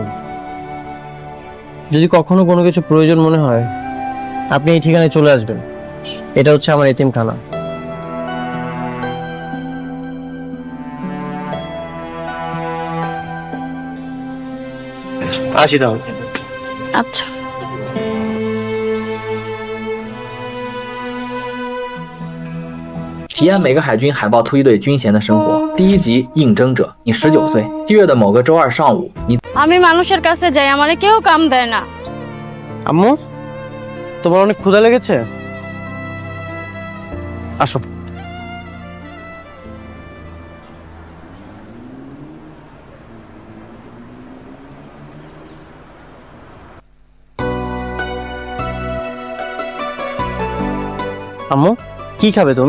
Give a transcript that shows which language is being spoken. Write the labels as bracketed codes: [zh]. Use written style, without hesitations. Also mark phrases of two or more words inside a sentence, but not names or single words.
[bn] যদি কখনো কোনো কিছু প্রয়োজন মনে হয় আপনি এই ঠিকানায় চলে আসবেন। এটা হচ্ছে আমার এতিমখানা। আসি তাহলে। আচ্ছা। [zh] 体验每个海军海豹突击队军衔的生活。第一集应征者，你19岁。7月的某个周二上午，你 [bn] আমি মানুষের কাছে যাই, আমারে কেউ কাম দেয় না। আম্মু, তোমার অনেক ক্ষুধা লেগেছে? আসো। আম্মু, কি খাবে তুমি?